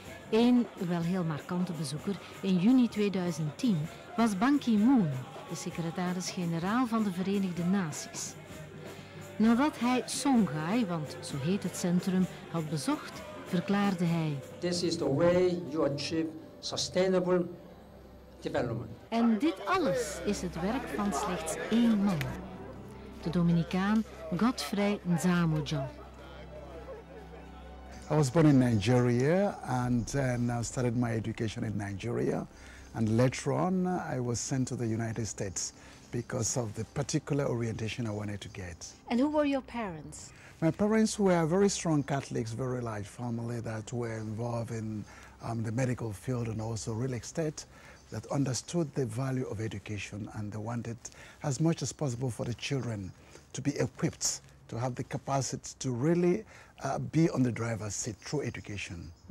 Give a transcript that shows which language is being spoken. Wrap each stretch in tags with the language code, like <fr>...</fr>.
<nl>Eén wel heel markante bezoeker in juni 2010 was Ban Ki-moon, de secretaris-generaal van de Verenigde Naties. Nadat hij Songhai, want zo heet het centrum, had bezocht, verklaarde hij:</nl> <en>This is the way you achieve sustainable development.</en> <nl>En dit alles is het werk van slechts één man, de Dominicaan Godfrey Nzamujo.</nl> <en>I was born in Nigeria and then I started my education in Nigeria, and later on I was sent to the United States because of the particular orientation I wanted to get. And who were your parents? My parents were very strong Catholics, very large family that were involved in the medical field and also real estate, that understood the value of education, and they wanted as much as possible for the children to be equipped, to have the capacity to really be on the driver's seat through education.</en>